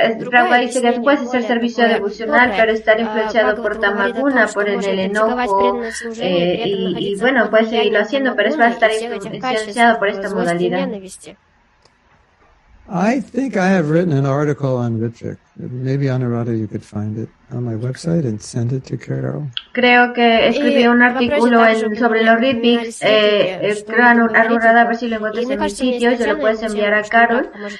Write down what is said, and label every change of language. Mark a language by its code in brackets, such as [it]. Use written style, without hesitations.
[es] Prabhupada dice que tú puedes hacer servicio devocional, pero estar influenciado por tamaguna, por el enojo, y bueno, puedes seguirlo haciendo, pero es para estar influenciado por esta modalidad. [en] I think I have written an article on Ritvik. Maybe Anuradha, you could find it on my website and send it to Carol. [es] Creo que escribí un artículo sobre los Ritviks. Creo Anuradha, a ver si lo encuentras en mi sitio y se lo puedes enviar a Carol.